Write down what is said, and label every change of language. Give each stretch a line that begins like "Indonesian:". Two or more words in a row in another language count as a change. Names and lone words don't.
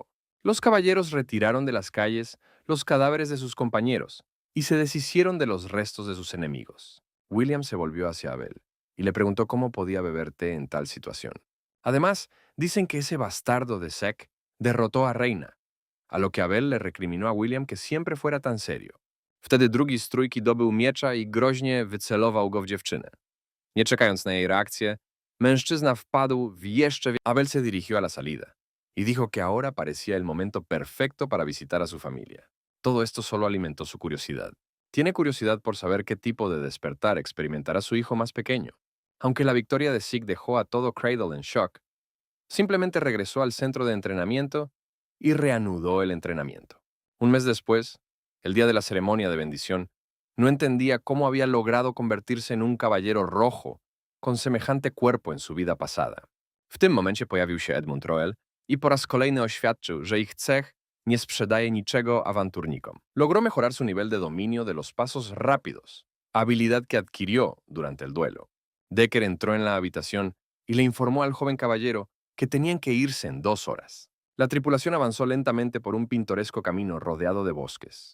Spanish: Los caballeros retiraron de las calles los cadáveres de sus compañeros y se deshicieron de los restos de sus enemigos. William se volvió hacia Abel y le preguntó cómo podía beber té en tal situación. Además, dicen que ese bastardo de Sek derrotó a Reina, a lo que Abel le recriminó a William que siempre fuera tan serio.
Polish: Wtedy drugi z trójki dobył miecza i groźnie wycelował go w dziewczynę. Nie czekając na jej reakcję, mężczyzna wpadł w jeszcze...
Spanish: Abel se dirigió a la salida y dijo que ahora parecía el momento perfecto para visitar a su familia. Todo esto solo alimentó su curiosidad. Tiene curiosidad por saber qué tipo de despertar experimentará su hijo más pequeño. Aunque la victoria de Sig dejó a todo Cradle en shock, simplemente regresó al centro de entrenamiento y reanudó el entrenamiento. Un mes después, el día de la ceremonia de bendición, no entendía cómo había logrado convertirse en un caballero rojo con semejante cuerpo en su vida pasada.
Polish: W tym momencie pojawił się Edmund Roell i po raz kolejny oświadczył, że ich cech nie sprzedaje niczego awanturnikom.
Spanish: Logró mejorar su nivel de dominio de los pasos rápidos, habilidad que adquirió durante el duelo. Decker entró en la habitación y le informó al joven caballero que tenían que irse en 2 horas. La tripulación avanzó lentamente por un pintoresco camino rodeado de bosques.